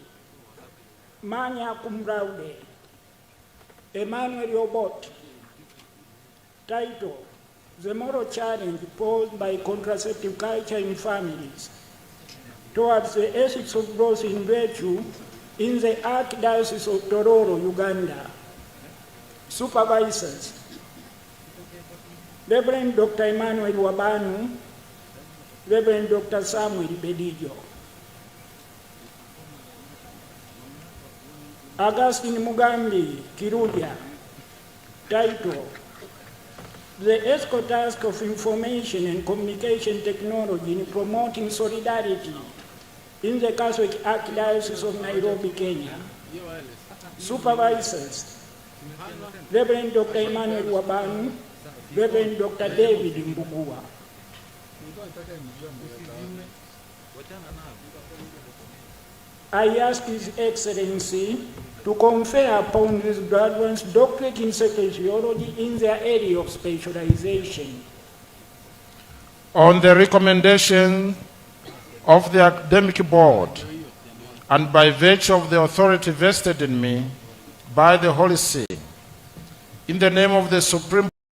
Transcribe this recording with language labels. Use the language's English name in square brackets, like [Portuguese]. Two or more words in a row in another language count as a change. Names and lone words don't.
[English] Magna cum laude. Emmanuel Obot. Title, The Moral Challenge Posed by Contraceptive Culture in Families Towards the Ethics of Growth in Virtue in the Archdiocese of Tororo, Uganda. Supervisors, Reverend Dr. Emmanuel Wabanu, Reverend Dr. Samuel Bedijo. Augustine Mugambi, Kiruja. Title, The Ethical Task of Information and Communication Technology in Promoting Solidarity in the Catholic Archdiocese of Nairobi, Kenya. Supervisors, Reverend Dr. Emmanuel Wabanu, Reverend Dr. David Mbugua. I ask His Excellency to confer upon these graduates doctorate in sacred theology in their area of specialization. On the recommendation of the academic board and by virtue of the authority vested in me by the Holy See, in the name of the Supreme